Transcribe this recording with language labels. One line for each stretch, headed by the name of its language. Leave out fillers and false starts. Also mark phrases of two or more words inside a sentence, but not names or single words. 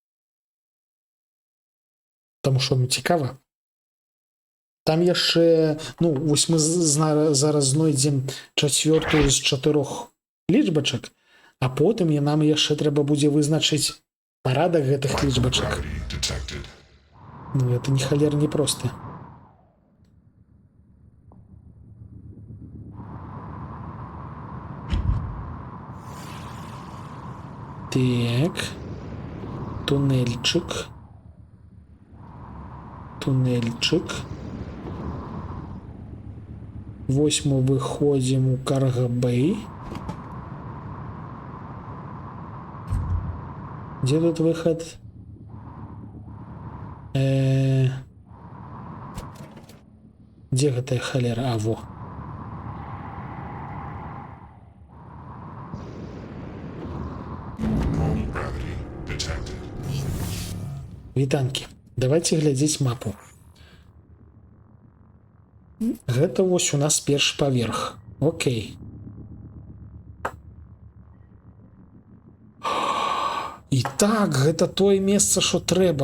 Belarusian: Таму што ну цікава. Там яшчэ, ну, вось мы зараз знойдзем 4-ю з 4 лічбачак, а потым нам яшчэ трэба будзе вызначыць парадак гэтых лічбачак.
English: Gravity detected.
Russian: Ну, это не халер не проста.
Belarusian: Так.
Russian: Туннельчик.
Belarusian: Вось
Russian: мы выходим
Belarusian: у Карга-Бэй.
Russian: Где тут выход? Где гэтая халера?
Belarusian: А, во.
English: Home gravity detected.
Belarusian: Вітанкі.
Russian: Давайте глядзець
Belarusian: мапу. Гэта вось у нас першы паверх. Окей. І так, гэта тое месца, што трэба.